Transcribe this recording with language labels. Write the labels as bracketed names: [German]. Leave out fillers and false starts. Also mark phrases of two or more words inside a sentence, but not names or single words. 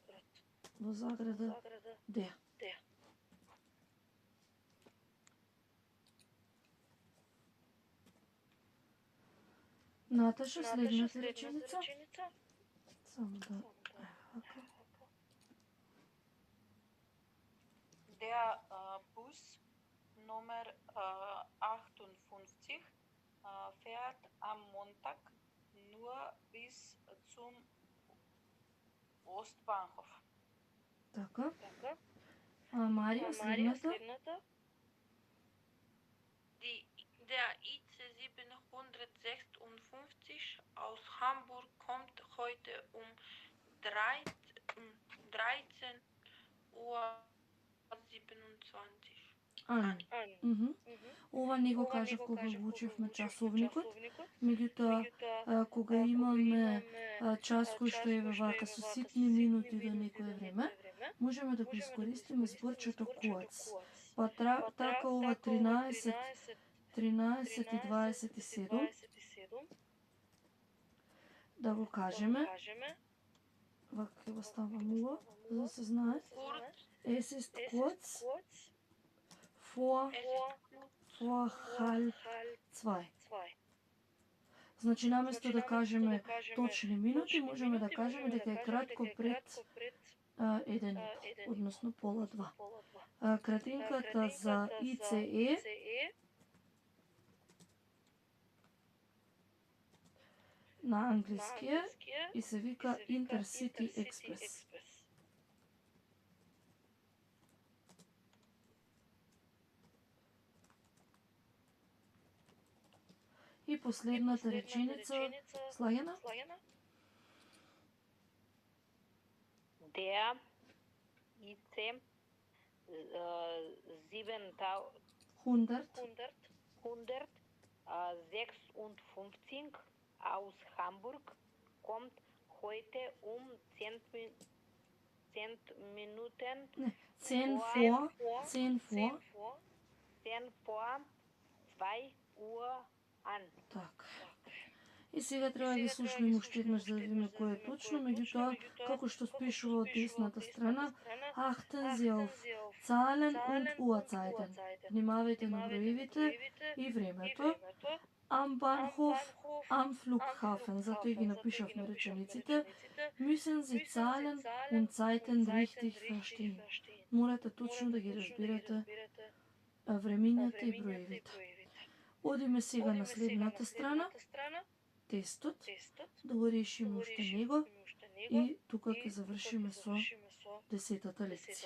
[Macedonian] Во заграда Д. Наташа, следната реченица. Само да... [German] Der Bus Nummer 58 fährt am Montag nur bis zum Ostbahnhof. [Macedonian] Така. Марија, следната. [German] Der IC 756 aus Hamburg kommt heute um 13:27 Uhr an. [Macedonian] Ова не го кажав кога го учевме часовникот, меѓутоа кога имаме час кој што е вака со ситни минути до некое време, можеме да го искористиме зборчето куац. Па така ова 13 и 27 да го кажеме. Вака ќе го ставам ова, за да се знае. [German] Es ist kurz vor halb 2. [Macedonian] Значи, наместо да кажеме точни минути, можеме да кажеме дека е кратко пред 1, односно пола 2. Кратинката за ICE на англискија и се вика Intercity Express. И последната реченица, Слајана? [German] Der IC 756 aus Hamburg kommt heute 10 Minuten 10 vor 2 Uhr an. [Macedonian] Така. И сега треба да ги слушнем уште еднаш да видиме кој е точно, меѓутоа, како што спишува од десната страна, [German] achten Sie auf Zahlen und Uhrzeiten. [Macedonian] Внимавајте на броевите и времето. [German] Am Bahnhof, am Flughafen, [Macedonian] затоа ги напишавме речениците, [German] müssen Sie Zahlen und Zeiten richtig verstehen. [Macedonian] Морате точно да ги разбирате времињата и броевите. Одиме сега на следната страна, тестот, да го решиме уште него и тука ќе завршиме со 10-та лекција.